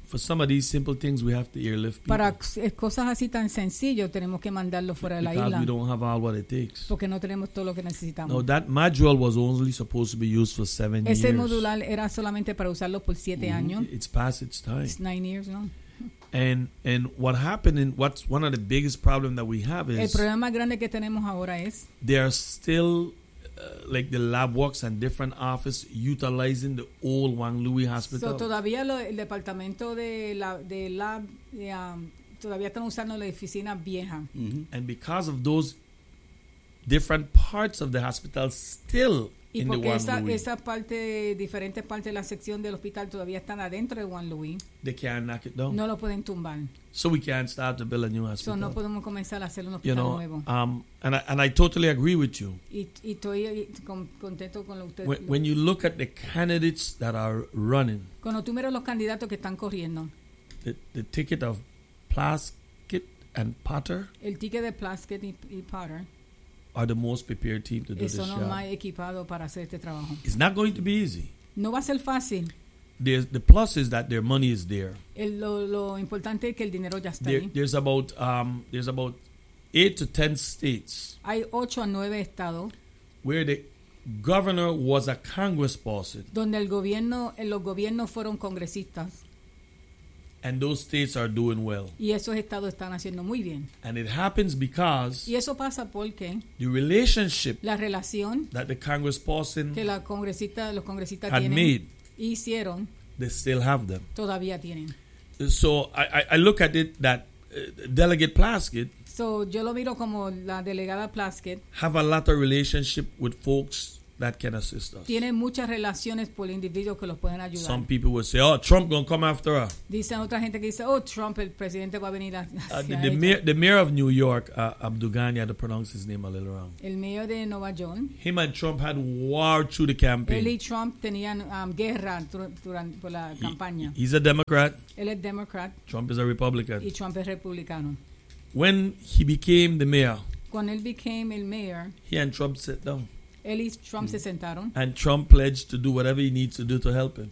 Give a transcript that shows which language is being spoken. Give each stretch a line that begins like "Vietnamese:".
English: For some of these simple things, we have to airlift people.
Spanish: Para cosas así tan sencillo, tenemos que mandarlo fuera de la isla.
English: Because we don't have all what it takes.
Spanish: Porque no tenemos todo lo que necesitamos.
English: No, that module was only supposed to be used for 7 years.
Spanish: Ese modular era solamente para usarlo por 7 años.
English: It's past its time. It's 9 years, no? And what happened, and what's one of the biggest problems that we have is,
Spanish: el problema más grande que tenemos ahora es,
English: they are still, like the lab works and different offices utilizing the old Juan Luis Hospital.
Spanish: So todavía el departamento de lab todavía están usando la oficina vieja. Mm-hmm.
English: And because of those different parts of the hospital still in the Juan
Spanish: esa,
English: Luis.
Spanish: Esa parte, diferentes partes de la sección del hospital todavía están adentro de Juan Luis.
English: They can't knock it down.
Spanish: No lo pueden tumbar.
English: So we can't start to build a new hospital.
Spanish: So no podemos comenzar a hacer un hospital,
English: you know,
Spanish: nuevo.
English: And I totally agree with you.
Spanish: Y estoy contento con lo que usted.
English: When you look at the candidates that are running.
Spanish: Cuando tú miras los candidatos que están corriendo.
English: The ticket of Plaskett and Potter.
Spanish: El ticket de Plaskett y Potter.
English: Are the most prepared team to do this job.
Spanish: Más equipado para hacer este trabajo.
English: It's not going to be easy.
Spanish: No va a ser fácil.
English: The plus is that their money is there.
Spanish: Lo importante es que el dinero ya está ahí.
English: There's about 8 to 10 states.
Spanish: Hay 8 a 9 estados.
English: Where the governor was a congressperson.
Spanish: Donde los gobiernos fueron congresistas.
English: And those states are doing well.
Spanish: Y esos estados están haciendo muy bien.
English: And it happens because
Spanish: y eso pasa porque
English: the relationship
Spanish: la relación
English: that the congressperson
Spanish: que la congresista, los congresistas
English: had
Spanish: tienen,
English: made,
Spanish: hicieron,
English: they still have them.
Spanish: Todavía tienen.
English: So I look at it that Delegate Plaskett
Spanish: so yo lo miro como la delegada Plaskett
English: have a lot of relationship with folks that can assist us.
Spanish: Tiene muchas relaciones por individuos que los pueden ayudar.
English: Some people will say, oh, Trump gonna come after her.
Spanish: Dicen otra gente que dice, oh, Trump, el presidente va a venir hacia ella.
English: The mayor of New York, Abdul Ghani, I had to pronounce his name a little wrong.
Spanish: El mayor de Nueva York.
English: Him and Trump had war through the campaign.
Spanish: Él y Trump tenían guerra durante por la campaña.
English: He's a Democrat.
Spanish: Él es Democrat.
English: Trump is a Republican.
Spanish: Y Trump es republicano.
English: When he became the mayor,
Spanish: cuando él
English: became
Spanish: el mayor,
English: he and Trump sat down.
Spanish: Él y Trump se sentaron.
English: And Trump pledged to do whatever he needs to do to help him.